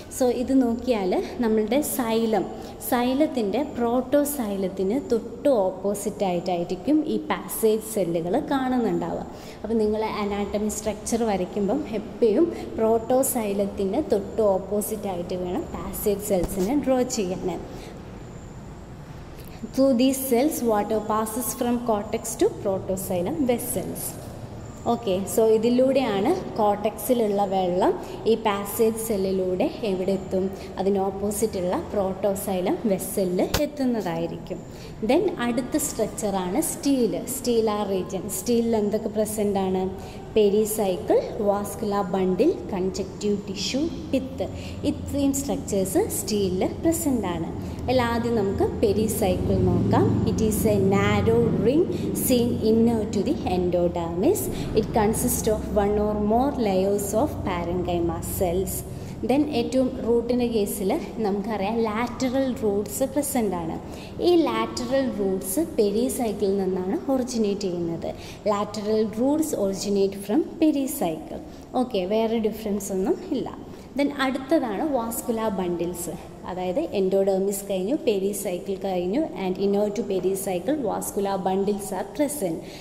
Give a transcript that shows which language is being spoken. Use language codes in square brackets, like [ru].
[ml] So ഇത് നോക്കിയാൽ നമ്മളുടെ സൈലത്തിൻ്റെ പ്രോട്ടോസൈലത്തിന് തൊട്ട് ഓപ്പോസിറ്റായിട്ടായിരിക്കും ഈ പാസേജ് സെല്ലുകൾ കാണുന്നുണ്ടാവുക. അപ്പോൾ നിങ്ങൾ അനാട്ടമി സ്ട്രക്ചർ വരയ്ക്കുമ്പം എപ്പോഴും പ്രോട്ടോസൈലത്തിന് തൊട്ട് ഓപ്പോസിറ്റായിട്ട് വേണം പാസേജ് സെൽസിനെ ഡ്രോ ചെയ്യാൻ. [en] Through these cells, water passes from cortex to protosylum vessels. [ml] Okay, so ഇതിലൂടെയാണ് കോർട്ടെക്സിലുള്ള വെള്ളം ഈ പാസേജ് സെല്ലിലൂടെ എവിടെ എത്തും? അതിന് ഓപ്പോസിറ്റുള്ള പ്രോട്ടോസൈലം വെസലിൽ എത്തുന്നതായിരിക്കും. ദെൻ അടുത്ത സ്ട്രക്ചറാണ് സ്റ്റീലാർ റീജിയൻ. സ്റ്റീലിൽ എന്തൊക്കെ പ്രസൻ്റ് ആണ്? പെരിസൈക്കിൾ, വാസ്കുലാർ ബണ്ടിൽ, കൺജക്റ്റീവ് ടിഷ്യൂ, പിത്ത്. ഇത്രയും സ്ട്രക്ചേഴ്സ് സ്റ്റീലിൽ പ്രസൻ്റ് ആണ്. അതിൽ ആദ്യം നമുക്ക് പെരിസൈക്കിൾ നോക്കാം. [en] It is a narrow ring seen inner to the endodermis. It consists of one or more layers of parenchyma cells. [ml] Then ഏറ്റവും റൂട്ടിൻ്റെ കേസിൽ നമുക്കറിയാം ലാറ്ററൽ റൂട്ട്സ് പ്രസൻ്റ് ആണ്. ഈ ലാറ്ററൽ റൂട്ട്സ് പെരിസൈക്കിളിൽ നിന്നാണ് ഒറിജിനേറ്റ് ചെയ്യുന്നത്. [en] Lateral roots originate from pericycle. [ml] Okay, വേറെ difference ഒന്നും ഇല്ല. ദെൻ അടുത്തതാണ് വാസ്കുലാർ ബണ്ടിൽസ്. അതായത് എൻഡോഡെർമിസ് കഴിഞ്ഞു, പെരിസൈക്കിൾ കഴിഞ്ഞു, [en] And inner to pericycle vascular bundles are present.